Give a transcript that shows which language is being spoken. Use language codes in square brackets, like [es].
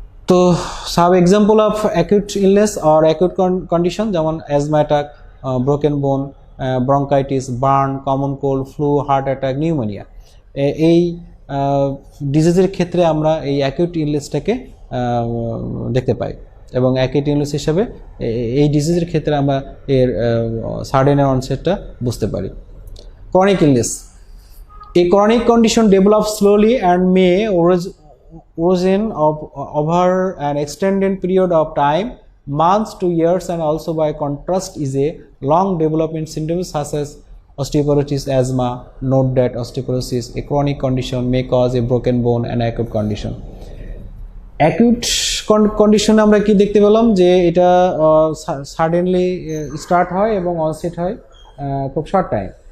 [bn] তো sub example of acute illness or acute condition যেমন asthma attack, broken বোন, bronchitis, burn, common cold, flu, heart attack, pneumonia, এই ডিজিজের ক্ষেত্রে আমরা এই অ্যাকিউট ইলনেসটাকে দেখতে পাই এবং অ্যাকিউট ইলনেস হিসাবে এই ডিজিজের ক্ষেত্রে আমরা এর সাডেন অনসেটটা বুঝতে পারি। [en] Chronic illness, a chronic condition develops slowly and may worsen over an extended period of time, months to years, and also by contrast is a long development syndrome such as osteoporosis, asthma. Note that osteoporosis, a chronic condition, may cause a broken bone and acute condition. [bn] Acute condition আমরা কি দেখতে পেলাম যে এটা suddenly start হয় এবং onset হয় খুব শর্ট টাইম।